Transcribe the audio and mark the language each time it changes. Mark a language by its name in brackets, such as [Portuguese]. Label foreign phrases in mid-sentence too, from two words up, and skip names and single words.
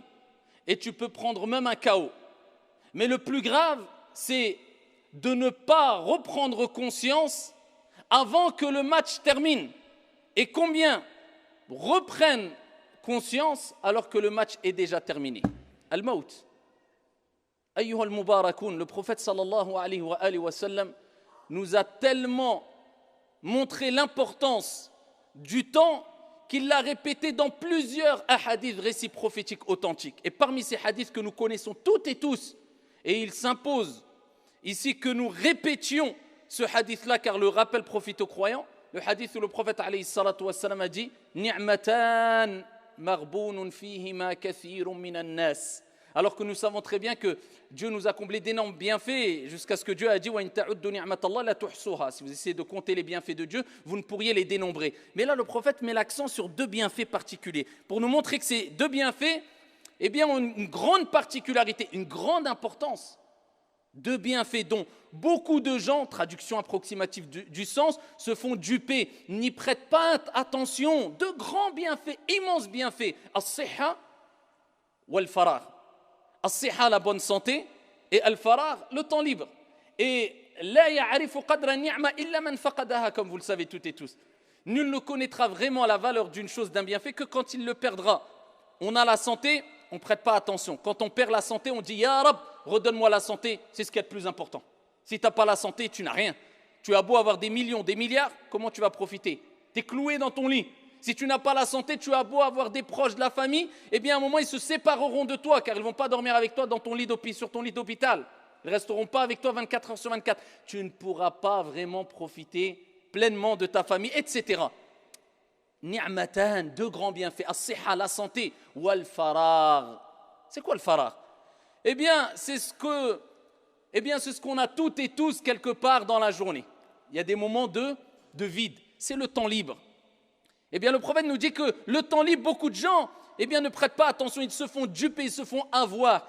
[French] Et tu peux prendre même un KO. Mais le plus grave, c'est de ne pas reprendre conscience avant que le match termine. Et combien reprennent conscience alors que le match est déjà terminé? Al-Maut. [Arabic] أيها المباركون, [French] le prophète [Arabic] صلى الله عليه وسلم [French] nous a tellement montré l'importance du temps qu'il l'a répété dans plusieurs hadiths, récits prophétiques authentiques. Et parmi ces hadiths que nous connaissons toutes et tous, et il s'impose ici que nous répétions ce hadith-là, car le rappel profite aux croyants. Le hadith où le prophète [Arabic] عليه الصلاة والسلام [French] a dit « [Arabic] نعمتان مغبون فيهما كثير من الناس [French] » alors que nous savons très bien que Dieu nous a comblé d'énormes bienfaits, jusqu'à ce que Dieu a dit « [Arabic] وإن تعدوا نعمة الله لا تحصوها [French] » si vous essayez de compter les bienfaits de Dieu, vous ne pourriez les dénombrer. Mais là, le prophète met l'accent sur deux bienfaits particuliers, pour nous montrer que ces deux bienfaits, eh bien, ont une grande particularité, une grande importance. Deux bienfaits dont beaucoup de gens, traduction approximative du sens, se font duper, n'y prêtent pas attention. Deux grands bienfaits, immenses bienfaits, [Arabic] الصحة والفراغ. [French] As-sihha, la bonne santé, et al-farar, le temps libre. [Arabic] Et لا يعرف قدر النعمة إلا من فقدها, [French] comme vous le savez toutes et tous. Nul ne connaîtra vraiment la valeur d'une chose, d'un bienfait, que quand il le perdra. On a la santé, on ne prête pas attention. Quand on perd la santé, on dit « [Arabic] يا رب, [French] redonne-moi la santé », c'est ce qui est le plus important. Si tu n'as pas la santé, tu n'as rien. Tu as beau avoir des millions, des milliards, comment tu vas profiter? Tu es cloué dans ton lit. Si tu n'as pas la santé, tu as beau avoir des proches de la famille, eh bien à un moment, ils se sépareront de toi, car ils ne vont pas dormir avec toi dans ton lit sur ton lit d'hôpital. Ils ne resteront pas avec toi 24 heures sur 24. Tu ne pourras pas vraiment profiter pleinement de ta famille, etc. Ni'matan, deux grands bienfaits, as-sihha, la santé, [Arabic] والفراغ. [French] C'est quoi le farar? Eh bien, c'est ce qu'on a toutes et tous quelque part dans la journée. Il y a des moments de vide, c'est le temps libre. Eh bien, le prophète nous dit que le temps libre, beaucoup de gens, eh bien, ne prêtent pas attention, ils se font duper, ils se font avoir.